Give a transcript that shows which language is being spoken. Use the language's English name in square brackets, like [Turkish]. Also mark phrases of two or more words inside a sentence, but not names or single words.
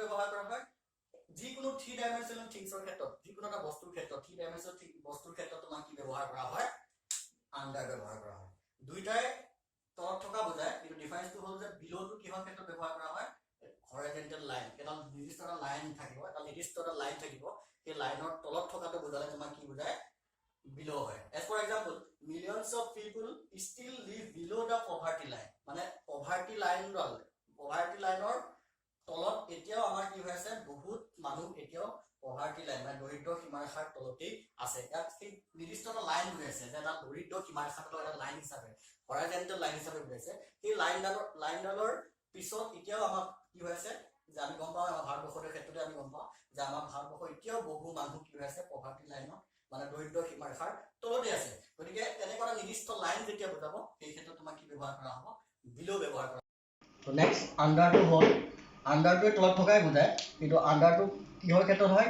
[Assamese] ব্যৱহাৰ কৰা হয় যিকোনো [English] 3 dimensional things [Assamese] ক্ষেত্ৰত যিকোনো এটা বস্তুৰ ক্ষেত্ৰত 3 ডাইমেনশনাল বস্তুৰ ক্ষেত্ৰত তোমাৰ কি ব্যৱহাৰ কৰা হয় আন্ডাৰ ব্যৱহাৰ কৰা হয় দুইটাই তলত থকা বুজায় কিন্তু ডিফাৰেন্সটো হ'ল যে বিলোটো কিহৰ ক্ষেত্ৰত ব্যৱহাৰ কৰা হয় [English] horizontal line [Assamese] এটা নিৰ্দিষ্ট এটা লাইন থাকিব এটা নিৰ্দিষ্ট এটা লাইন থাকিব সেই লাইনৰ তলত থকাটো বুজালে তোমাৰ কি বুজায় বিলো হয় [English] as for example millions of people still live below the poverty line [Assamese] মানে poverty লাইনৰ তলত এতিয়াও আমাৰ কি হৈ আছে বহুত মানুহ এতিয়াও [English] poverty line [Assamese] মানে দৰিদ্ৰ সীমাৰেখাৰ তলতেই আছে ইয়াত এই নিৰ্দিষ্ট এটা লাইন হৈ আছে যে এটা দৰিদ্ৰ সীমাৰেখাৰ তলত এটা লাইন হিচাপে [English] horizontal line [Assamese] হিচাপে বুজাইছে সেই লাইনডালৰ পিছত এতিয়াও আমাৰ কি হৈ আছে যে আমি গম পাওঁ আমাৰ ভাৰতবৰ্ষৰ ক্ষেত্ৰতে আমি গম পাওঁ যে আমাৰ ভাৰতবৰ্ষৰ এতিয়াও বহু মানুহ কি হৈ আছে [English] poverty line [Assamese] মানে দৰিদ্ৰ সীমাৰেখাৰ তলতে আছে গতিকে এনেকুৱা নিৰ্দিষ্ট লাইন যেতিয়া বুজাব সেই ক্ষেত্ৰত তোমাক কি ব্যৱহাৰ কৰা হ'ব বিলো ব্যৱহাৰ কৰা তো [English] next under [Assamese] হ'ল আণ্ডাৰটোৱে তলত থকাই বুজায়, কিন্তু আণ্ডাৰটো কিহৰ ক্ষেত্ৰত হয়?